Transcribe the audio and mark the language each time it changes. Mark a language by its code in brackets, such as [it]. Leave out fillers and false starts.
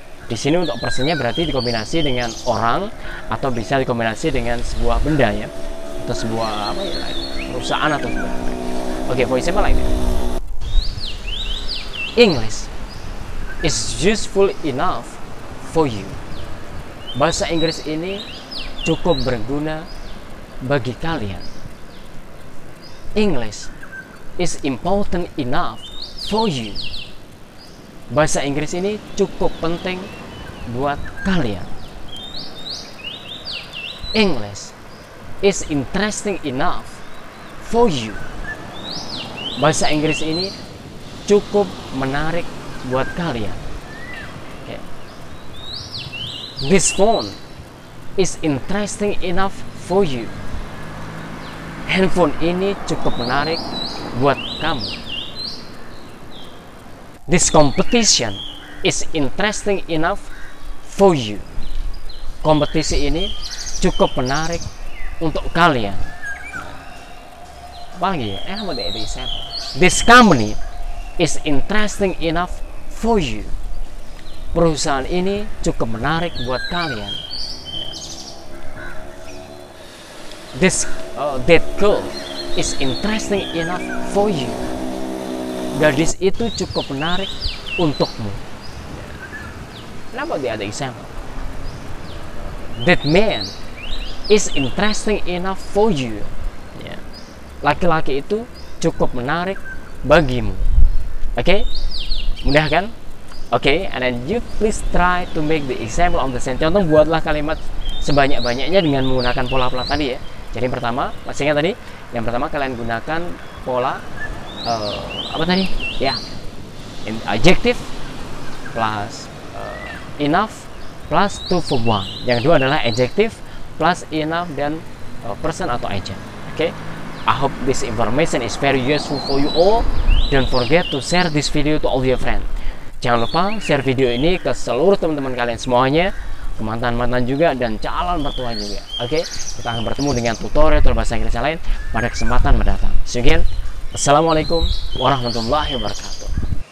[id] Di sini untuk personnya berarti dikombinasi dengan orang atau bisa dikombinasi dengan sebuah benda ya, atau sebuah perusahaan atau sebagainya. [en] Oke, for example like that. English is useful enough for you. [id] Bahasa Inggris ini cukup berguna bagi kalian. [en] English is important enough for you. [id] Bahasa Inggris ini cukup penting buat kalian. [en] English is interesting enough for you. [id] Bahasa Inggris ini cukup menarik buat kalian. [en] Okay. This phone is interesting enough for you. [id] Handphone ini cukup menarik buat kamu. [en] This competition is interesting enough for you. [id] Kompetisi ini cukup menarik untuk kalian. Apalagi ya? [en] How about the example? This company is interesting enough for you. [id] Perusahaan ini cukup menarik buat kalian. [en] That girl is interesting enough for you. [id] Gadis itu cukup menarik untukmu. [en] How about the other example? That man is interesting enough for you. [id] Laki-laki itu cukup menarik bagimu. Oke? Mudah kan? [en] Oke, and then you please try to make the example of the sentence. [id] Contoh, buatlah kalimat sebanyak-banyaknya dengan menggunakan pola-pola tadi ya. Jadi yang pertama, masih ingat tadi? Yang pertama kalian gunakan pola apa tadi? [en] Ya, adjective plus enough plus to verb one. [id] Yang kedua adalah adjective plus enough dan person atau agent. Oke? [en] I hope this information is very useful for you all. Don't forget to share this video to all your friends. [id] Jangan lupa share video ini ke seluruh teman-teman kalian semuanya, ke mantan-mantan juga dan calon mertua juga. Oke, kita akan bertemu dengan tutorial bahasa Inggris yang lain pada kesempatan mendatang. [en] See you again. [id] Assalamualaikum warahmatullahi wabarakatuh.